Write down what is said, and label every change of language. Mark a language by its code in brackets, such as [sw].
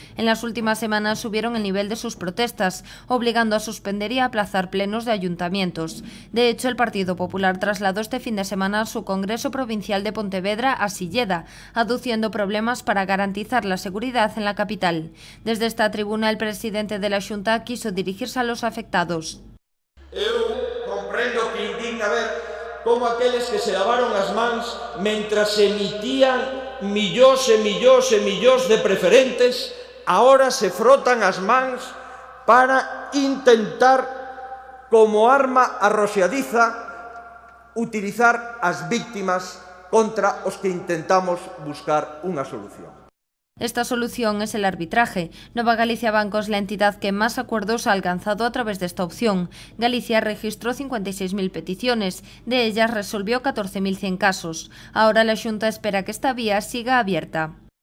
[es] En las últimas semanas subieron el nivel de sus protestas, obligando a suspender y a aplazar plenos de ayuntamientos. De hecho, el Partido Popular trasladó este fin de semana su Congreso Provincial de Pontevedra a Silleda, aduciendo problemas para garantizar la seguridad en la capital. Desde esta tribuna, el presidente de la Xunta quiso dirigirse a los afectados. [gl] Eu comprendo que indigna ver como aqueles que se lavaron as mans mentras se emitían millóns e millóns e millóns de preferentes, ahora se frotan as mans para intentar, como arma arroxadiza, utilizar as víctimas contra os que intentamos buscar unha solución. [es] Esta solución es el arbitraje. Nova Galicia Banco es la entidad que más acuerdos ha alcanzado a través de esta opción. Galicia registró 56.000 peticiones, de ellas resolvió 14.100 casos. Ahora la Xunta espera que esta vía siga abierta.